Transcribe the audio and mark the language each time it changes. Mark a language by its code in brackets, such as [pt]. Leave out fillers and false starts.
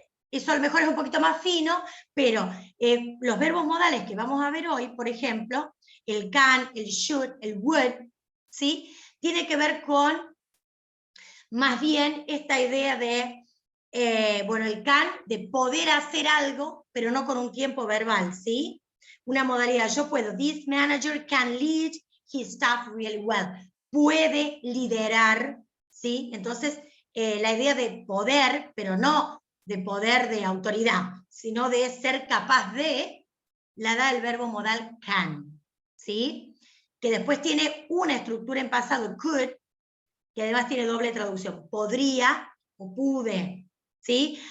[es] eso a lo mejor es un poquito más fino, pero los verbos modales que vamos a ver hoy, por ejemplo, el can, el should, el would, ¿sí? Tiene que ver con más bien esta idea de, bueno, el can, de poder hacer algo, pero no con un tiempo verbal, ¿sí? Una modalidad, yo puedo, [en] this manager can lead his staff really well. [es] Puede liderar, ¿sí? Entonces, la idea de poder, pero no de poder de autoridad, sino de ser capaz de, la da el verbo modal can, ¿sí? Que después tiene una estructura en pasado, could, que además tiene doble traducción, podría o pude, ¿sí?